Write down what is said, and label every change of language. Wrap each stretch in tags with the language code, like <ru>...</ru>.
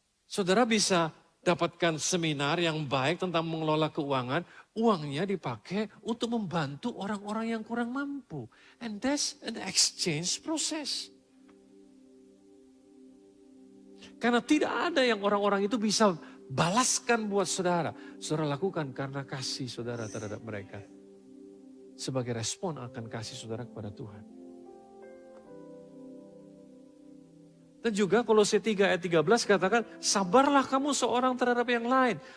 <id>Saudara bisa dapatkan seminar yang baik tentang mengelola keuangan, uangnya dipakai untuk membantu orang-orang yang kurang mampu.</id> <en>And that's an exchange process.</en> <id>Karena tidak ada yang orang-orang itu bisa balaskan buat saudara. Saudara lakukan karena kasih saudara terhadap mereka. Sebagai respon akan kasih saudara kepada Tuhan. Dan juga Kolose 3 ayat 13 katakan, sabarlah kamu seorang terhadap yang lain.</id>